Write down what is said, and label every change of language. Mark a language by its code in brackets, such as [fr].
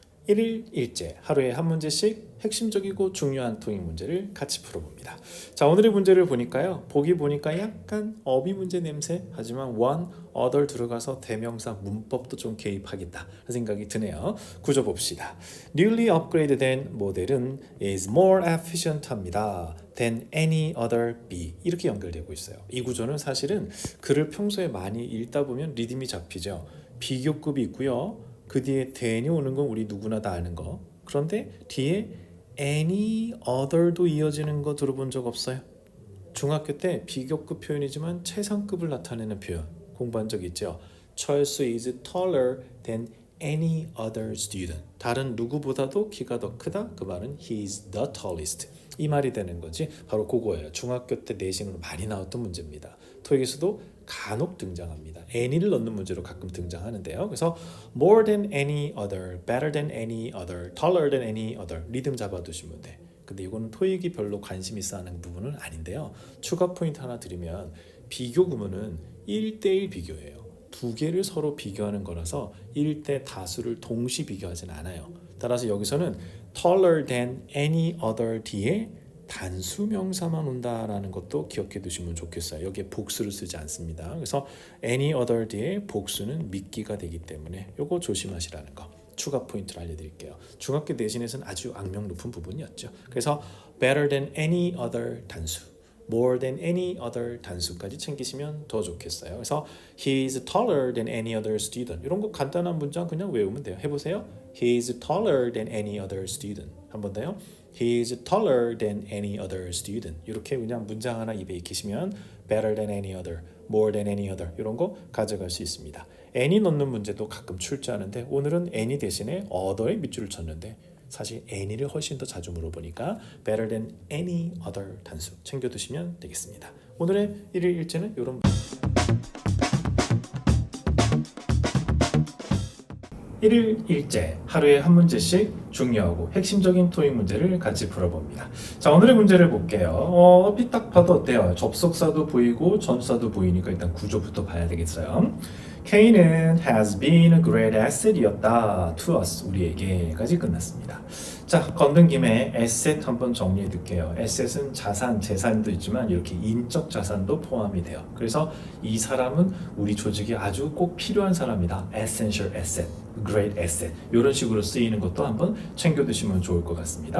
[ko] 일일 일제, 하루에 한 문제씩 핵심적이고 중요한 토익 문제를 같이 풀어봅니다. 자, 오늘의 문제를 보니까요. 보기 보니까 약간 어휘 문제 냄새, 하지만 one, other 들어가서 대명사 문법도 좀 개입하겠다 생각이 드네요. 구조 봅시다. [en] Newly upgraded [ko] 모델은 [en] is more efficient [ko] 합니다. [en] than any other B. [ko] 이렇게 연결되고 있어요. 이 구조는 사실은 글을 평소에 많이 읽다 보면 리듬이 잡히죠. 비교급이 있고요. 그 뒤에 than이 오는 건 우리 누구나 다 아는 거. 그런데 뒤에 any other도 이어지는 거 들어본 적 없어요? 중학교 때 비교급 표현이지만 최상급을 나타내는 표현 공부한 적 있죠? [en] 철수 is taller than any other student. [ko] 다른 누구보다도 키가 더 크다. 그 말은 [en] he is the tallest. [ko] 이 말이 되는 거지. 바로 그거예요. 중학교 때 내신으로 많이 나왔던 문제입니다. 토익에서도 간혹 등장합니다. any를 넣는 문제로 가끔 등장하는데요. [en] 그래서 more than any other, better than any other, taller than any other [ko] 리듬 잡아두시면 돼. 근데 이거는 토익이 별로 관심 있어 하는 부분은 아닌데요. 추가 포인트 하나 드리면 비교 구문은 1대1 비교예요. 두 개를 서로 비교하는 거라서 1대 다수를 동시 비교하진 않아요. 따라서 여기서는 taller than any other 뒤에 단수 명사만 온다라는 것도 기억해 두시면 좋겠어요. 여기에 복수를 쓰지 않습니다. 그래서 any other 뒤에 복수는 미끼가 되기 때문에 요거 조심하시라는 거. 추가 포인트를 알려드릴게요. 중학교 내신에서는 아주 악명 높은 부분이었죠. [en] 그래서 better than any other [ko] 단수, [en] more than any other [ko] 단수까지 챙기시면 더 좋겠어요. 그래서 [en] he is taller than any other student. [ko] 이런 거 간단한 문장 그냥 외우면 돼요. 해보세요. [en] He is taller than any other student. [ko] 한 번 더요. [en] He is taller than any other student. [ko] 이렇게 그냥 문장 하나 입에 익히시면 [en] better than any other, [ko] more than any other 이런 거 가져갈 수 있습니다. any 넣는 문제도 가끔 출제하는데 오늘은 any 대신에 other에 밑줄을 쳤는데 사실 any를 훨씬 더 자주 물어보니까 [en] better than any other [ko] 단수 챙겨두시면 되겠습니다. 오늘의 일일 일제는 이런 일일 일제, 하루에 한 문제씩 중요하고 핵심적인 토익 문제를 같이 풀어봅니다. 자, 오늘의 문제를 볼게요. 삐딱 봐도 어때요? 접속사도 보이고 전사도 보이니까 일단 구조부터 봐야 되겠어요. [en] K는 has been a great asset [ko] 이었다 [en] to us, [ko] 우리에게까지 끝났습니다. 자, 건든 김에 asset 한번 정리해 둘게요. asset은 자산, 재산도 있지만 이렇게 인적 자산도 포함이 돼요. 그래서 이 사람은 우리 조직에 아주 꼭 필요한 사람이다. [en] essential asset, great asset [ko] 이런 식으로 쓰이는 것도 한번 챙겨두시면 좋을 것 같습니다.